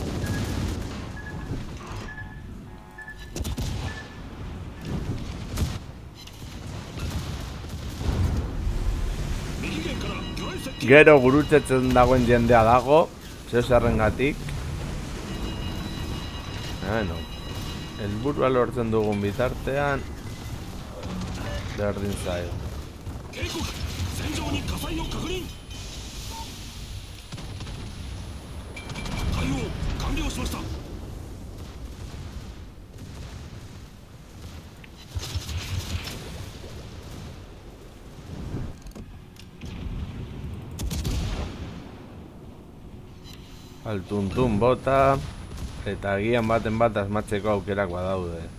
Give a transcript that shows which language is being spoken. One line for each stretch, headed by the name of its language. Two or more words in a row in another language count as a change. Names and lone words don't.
Basque: Gero gurutzetzen dagoen jendea dago, zerrengatik. Bueno, helburua lortzen dugun bitartean, berdin zaio.
Japanese: 警告戦場に火災を確認対応完了しました
Basque: Altuntun bota, eta agian baten bat asmatzeko aukerak badaude.